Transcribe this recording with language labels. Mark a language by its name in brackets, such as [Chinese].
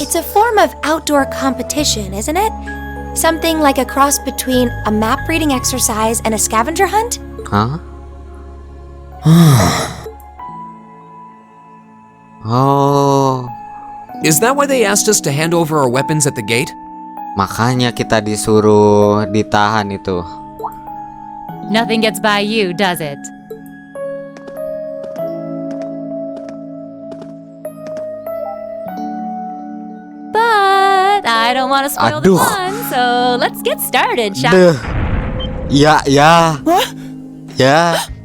[English] It's a form of outdoor competition, isn't it? Something like a cross between a map reading exercise and a scavenger hunt? Hah? Oh. Is that why they asked us to hand over our weapons at the gate? [Indonesian] Makanya kita disuruh ditahan itu. [English] Nothing gets by you, does it? But I don't want to spoil the fun, so let's get started, shall we? [Indonesian] Ya. Ya.